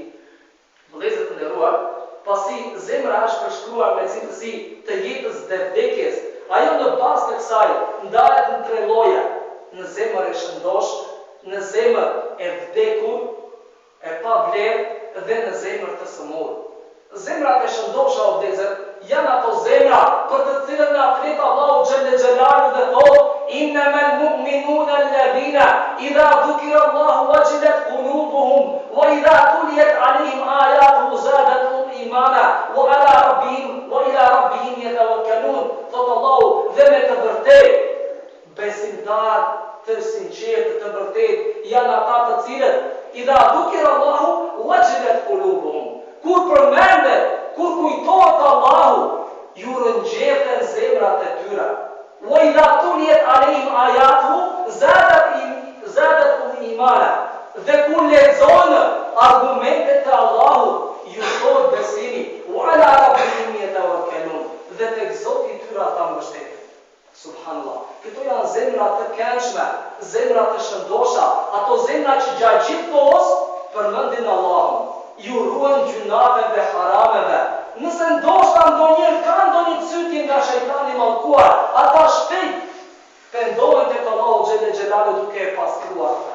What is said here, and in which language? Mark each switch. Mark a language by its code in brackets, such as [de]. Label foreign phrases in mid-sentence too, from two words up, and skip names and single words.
[sq] Vëllezër të nderuar, pasi zemra është përshkruar me cilësi të jetës dhe vdekjes, ajo në bazë të kësaj ndahet në tre lloje. Në zemër e shëndosh, në zemër e vdekur, e pa vlerë dhe në zemër të sëmurë. Zemrat e shëndosha o vëllezër janë ato zemra për të cilën na flet Allahu [ar] جل جلاله [sq] dhe thot: [ar] "إنما المؤمنون الذين إذا ذكر الله وجلت قلوبهم وإذا تليت عليهم آياته زادتهم إيمانا وإلى ربهم يتوكلون." [sq] Thot Allahu, dhe me të vërtetë besimtar të sinqertë, të vërtetë janë ata të cilët [ar] إذا ذكر الله وجلت قلوبهم. [sq] Kur përmendet, kur kujtohet Allahu, ju rëngjeten zemrat e tyre. [ar] وإذا تليت عليهم آياته زادتهم إيمانا. [sq] Dhe kur lexojnë argumentet e Allahut, ju thot besimi. [ar] وعلى ربهم يتوكلون. [sq] Dhe tek Zoti i tyre ata mbështeten. Subhanallah. Këto janë zemra të këndshme, zemra të shëndosha, ato zemra që gjatë gjithë kohës përmendin Allahun, ju ruajnë gjunave dhe harameve. Nëse ndoshta ndonjëherë ka ndonjë cytje nga shejtani mallkuar, ata shpejt pendohen tek Allahu [ar] جل جلاله [sq] duke e pastruar ata.